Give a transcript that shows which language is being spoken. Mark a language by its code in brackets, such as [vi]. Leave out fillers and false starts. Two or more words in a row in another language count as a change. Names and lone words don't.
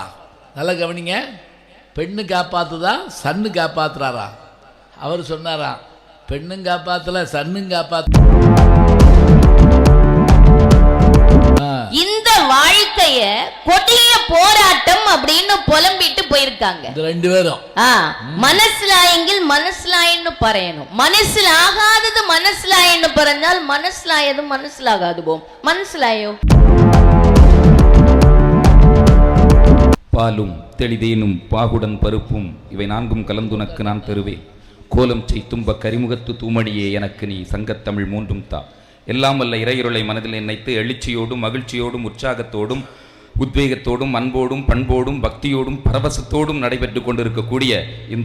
[ta] நல்லா கவனிங்க. பெண்ணு காப்பாத்துதா, சன்னு காப்பாத்துறாரா? அவர் சொன்னாரா, பெண்ணும் காப்பாத்தல சன்னும் காப்பாத்து. இந்த வாழ்க்கைய கொடிய போராட்டம் அப்படின்னு புலம்பிட்டு போயிருக்காங்க ரெண்டு பேரும். [ml] മനസ്സിലായെങ്കിൽ മനസ്സിലായെന്ന് പറയണം. മനസ്സിലാകാത്തത് മനസ്സിലായെന്ന് പറഞ്ഞാൽ മനസ്സിലായത് മനസ്സിലാകാതെ പോകും. മനസ്സിലായോ? [ta] பாலும் தெளிதேனும் பாகுடன் பருப்பும் இவை நான்கும் கலந்துனக்கு நான் தருவேன். கோலம் செய் தும்ப கரிமுகத்து தூமணியே எனக்கு நீ சங்கத்தமிழ் மூன்றும் தா. எல்லாம் வல்ல இறையுருளை மனதில் நினைத்து எழுச்சியோடும் மகிழ்ச்சியோடும் உற்சாகத்தோடும் உத்வேகத்தோடும் அன்போடும் பண்போடும் பக்தியோடும் பரவசத்தோடும் நடைபெற்று கொண்டிருக்கக்கூடிய இந்த